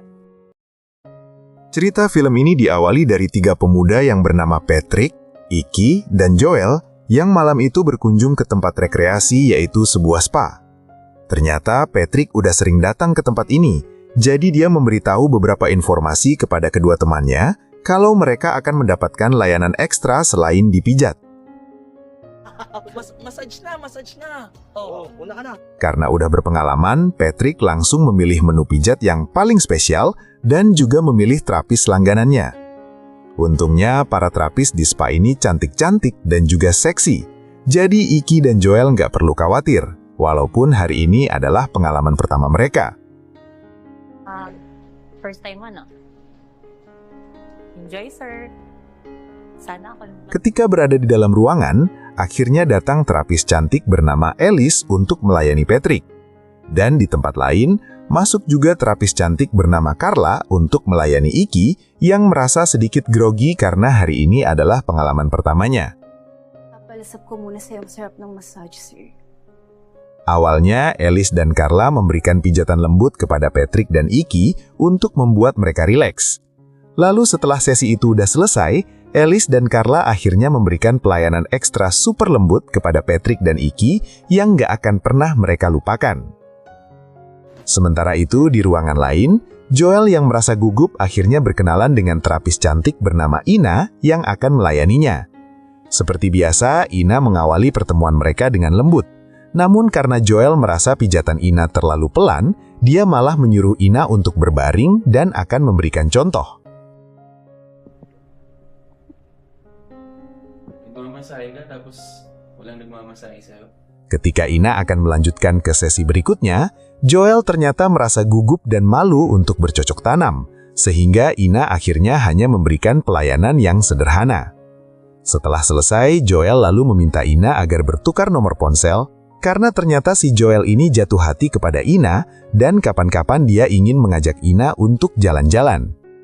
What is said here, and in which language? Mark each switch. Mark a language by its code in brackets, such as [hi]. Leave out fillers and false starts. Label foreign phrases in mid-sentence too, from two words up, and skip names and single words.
[id] Cerita film ini diawali dari 3 pemuda yang bernama Patrick, Iki, dan Joel yang malam itu berkunjung ke tempat rekreasi yaitu sebuah spa. Ternyata Patrick udah sering datang ke tempat ini, jadi dia memberitahu beberapa informasi kepada kedua temannya kalau mereka akan mendapatkan layanan ekstra selain dipijat. [tl] Massage na. Oh, una ka na. [id] Karena udah berpengalaman, Patrick langsung memilih menu pijat yang paling spesial dan juga memilih terapis langganannya. Untungnya, para terapis di spa ini cantik-cantik dan juga seksi. Jadi Iki dan Joel nggak perlu khawatir, walaupun hari ini adalah pengalaman pertama mereka. [en] First time [tl] mo, no? [en] Enjoy, sir. [tl] Sana ako. [id] Ketika berada di dalam ruangan, akhirnya datang terapis cantik bernama Alice untuk melayani Patrick. Dan di tempat lain, masuk juga terapis cantik bernama Carla untuk melayani Iki yang merasa sedikit grogi karena hari ini adalah pengalaman pertamanya. [tl] Papalasap ko muna sa'yo ang sarap ng massage, sir. [id] Awalnya, Alice dan Carla memberikan pijatan lembut kepada Patrick dan Iki untuk membuat mereka rileks. Lalu setelah sesi itu udah selesai, Alice dan Carla akhirnya memberikan pelayanan ekstra super lembut kepada Patrick dan Iki yang nggak akan pernah mereka lupakan. Sementara itu, di ruangan lain, Joel yang merasa gugup akhirnya berkenalan dengan terapis cantik bernama Ina yang akan melayaninya. Seperti biasa, Ina mengawali pertemuan mereka dengan lembut. Namun karena Joel merasa pijatan Ina terlalu pelan, dia malah menyuruh Ina untuk berbaring dan akan memberikan contoh. [tl] Masahe ka tapos walang nagmamasahe sa'yo. [id] Ketika Ina akan melanjutkan ke sesi berikutnya, Joel ternyata merasa gugup dan malu untuk bercocok tanam, sehingga Ina akhirnya hanya memberikan pelayanan yang sederhana. Setelah selesai, Joel lalu meminta Ina agar bertukar nomor ponsel, karena ternyata si Joel ini jatuh hati kepada Ina dan kapan-kapan dia ingin mengajak Ina untuk jalan-jalan.